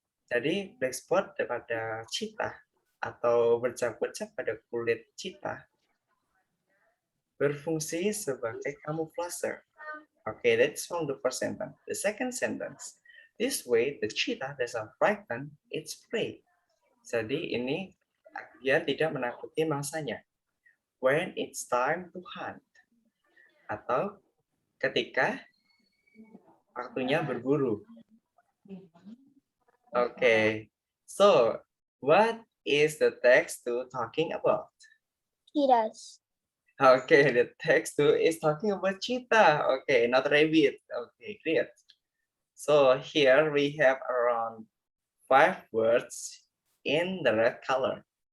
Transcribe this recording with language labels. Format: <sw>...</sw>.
<id>Jadi black spot pada cheetah atau bercak-bercak pada kulit cheetah berfungsi sebagai kamuflase.</id> <en>Okay, that's from the first sentence. The second sentence, this way the cheetah doesn't frighten its prey.</en> <id>Jadi ini dia tidak menakuti mangsanya.</id> <en>When it's time to hunt.</en> <id>Atau ketika waktunya berburu.</id> <en>Okay, so what is the text two talking about? Cheetahs. Okay, the text two is talking about cheetah. Okay, not rabbit. Okay, great. So here we have around 5 words in the red color.</en>